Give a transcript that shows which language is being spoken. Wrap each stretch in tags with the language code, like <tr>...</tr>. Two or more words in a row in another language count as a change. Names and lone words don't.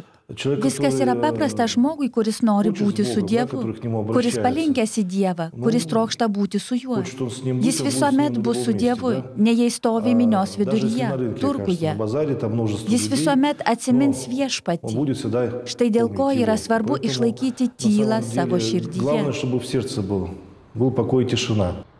<lt>Viskas yra paprasta žmogui, kuris nori būti su Dievu, kuris palinkęs į Dievą, kuris trokšta būti su juo. Jis visuomet bus su Dievu, ne jei stovi minios viduryje, turguje. Jis visuomet atsimins viešpatį. Štai dėl ko yra svarbu išlaikyti tylą savo širdyje.</lt> <ru>Главное, чтобы в сердце был покой и тишина.</ru>